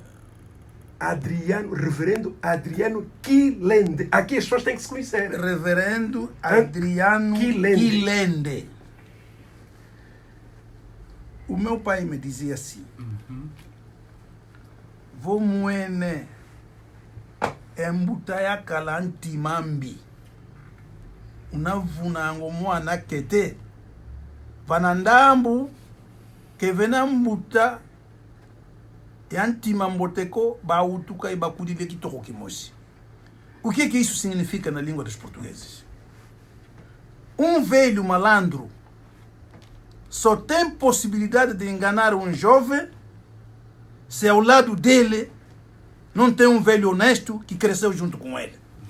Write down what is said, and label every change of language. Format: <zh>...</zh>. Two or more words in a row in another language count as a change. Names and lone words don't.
<pt>Reverendo Adriano Quilende. Aqui as pessoas têm que se conhecer. Reverendo Adriano Quilende. O meu pai me dizia assim.</pt> <kg>Vou moene embutaya kalantimambi. Unavunango mwana kete. Vanandambu</kg> <pt>que</pt> <kg>venambuta yantima mboteko bautuka e bakudile kitoko kimosi.</kg> <pt>O que isso significa na língua dos portugueses? Um velho malandro só tem possibilidade de enganar um jovem se ao lado dele não tem um velho honesto que cresceu junto com ele.</pt>